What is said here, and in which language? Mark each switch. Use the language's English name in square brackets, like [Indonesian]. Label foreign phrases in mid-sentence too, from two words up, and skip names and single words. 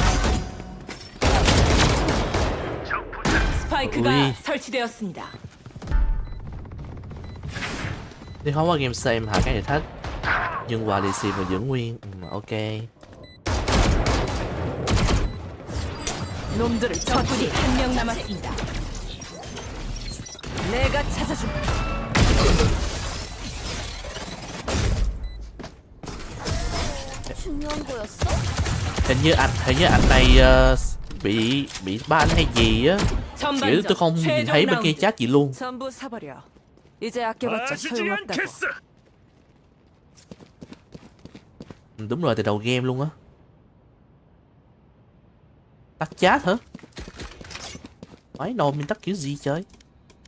[Korean] 스파이크가 ui. 설치되었습니다. [Vietnamese] Đi không qua game xem hả cái này thách. Nhưng qua DC mà giữ nguyên. Ok. [Korean] 놈들을 적군이 1명 남았습니다. 내가 찾아준다. 중요한 거였어? [Vietnamese] Hình như anh này bị ban hay gì á. Kiểu tôi không nhìn thấy bên kia chat gì luôn. [Korean] 전부 사버려. 이제 아껴봤자 소용없다고. [Vietnamese] Đúng rồi, từ đầu game luôn á. Tắt chat hả? Mấy nồi mình tắt kiểu gì trời?